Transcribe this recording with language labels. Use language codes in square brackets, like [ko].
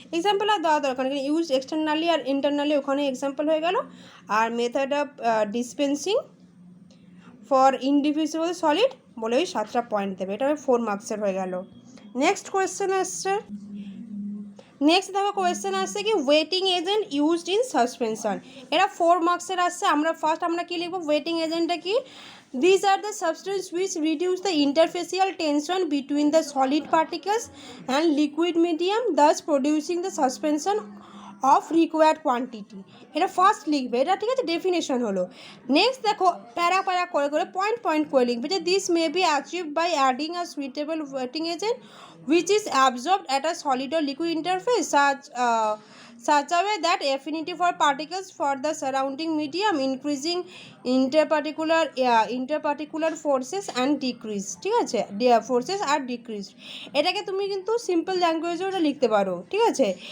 [bn] Example আর দেওয়া দরকার নেই, ইউজ এক্সটার্নালি আর ইন্টারনালি ওখানে এক্সাম্পল হয়ে গেল, আর method of dispensing for ইনডিফিউজিবল solid বলে ওই 7টা পয়েন্ট দেবে, এটা 4 মার্কসের হয়ে গেল। নেক্সট কোয়েশ্চেন আসছে, নেক্সট দেখো কোয়েশ্চেন আসছে কি [en] wetting agent used in suspension, [bn] এটা 4 মার্কসের আসছে। আমরা কী লিখবো, ওয়েটিং এজেন্টটা কি, [en] these are the substances which reduce the interfacial tension between the solid particles and liquid medium, thus producing the suspension of required quantity. [bn] এটা ফার্স্ট লিখবে, এটা ঠিক আছে, ডেফিনেশন হলো। নেক্সট দেখো প্যারা করে পয়েন্ট করে লিখবে যে [en] This may be achieve by adding a suitable wetting agent which is absorbed at a solid or liquid interface such a way that affinity for particles for the surrounding medium increasing interparticular forces and decrease, ঠিক আছে, forces are decreased। [bn] এটাকে তুমি কিন্তু simple ল্যাঙ্গুয়েজেও এটা লিখতে পারো, ঠিক আছে।